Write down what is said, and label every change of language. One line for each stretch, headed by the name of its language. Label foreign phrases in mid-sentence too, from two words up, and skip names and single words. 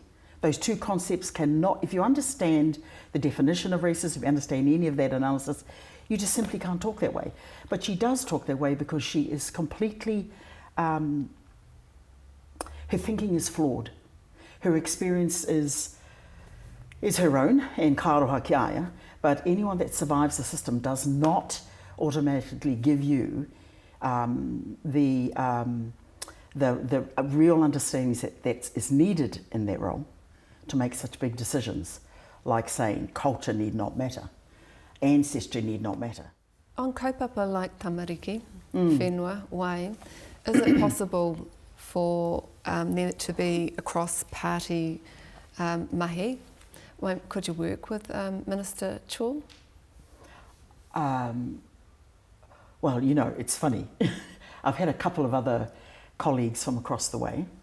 English: Those two concepts cannot, if you understand the definition of racism, if you understand any of that analysis, you just simply can't talk that way. But she does talk that way because she is completely, her thinking is flawed. Her experience is her own, and
Māori: kāroha ki aia,
English: but anyone that survives the system does not automatically give you the real understanding that is needed in that role to make such big decisions, like saying culture need not matter, ancestry need not matter. On kaupapa like
Māori: tamariki, whenua, wai,
English: is it possible for there to be a cross-party mahi? Could you work with Minister Chaw? Well, it's funny. I've had a couple of other colleagues from across the way.